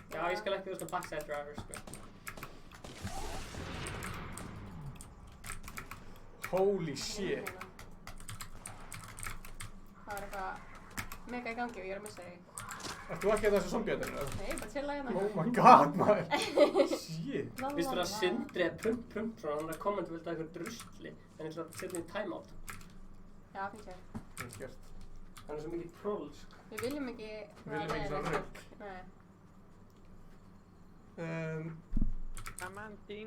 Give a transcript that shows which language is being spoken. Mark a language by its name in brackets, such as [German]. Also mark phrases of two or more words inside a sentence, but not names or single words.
[Icelandic] Já, ég skal ekki vera svona [English] backside driver, [Icelandic] sko. [English] Holy shit. [Icelandic] Það var eitthvað mega í gangi og ég er að missa þig. Ert þú ekki að þessu zombie-ætinu? Nei, bara chilla hérna. [English] Oh my god, [Icelandic] maður. Shit. Vist þú að Sindri er pump svona, hann er að kommenta vildi að eitthvað drusli, en ég ætla að setja henni í timeout. Já, fint sér. Það er skert. Hann er svo mikið troll, sko. Við viljum ekki... Við viljum ekki svona rugg. Nei. Amandín.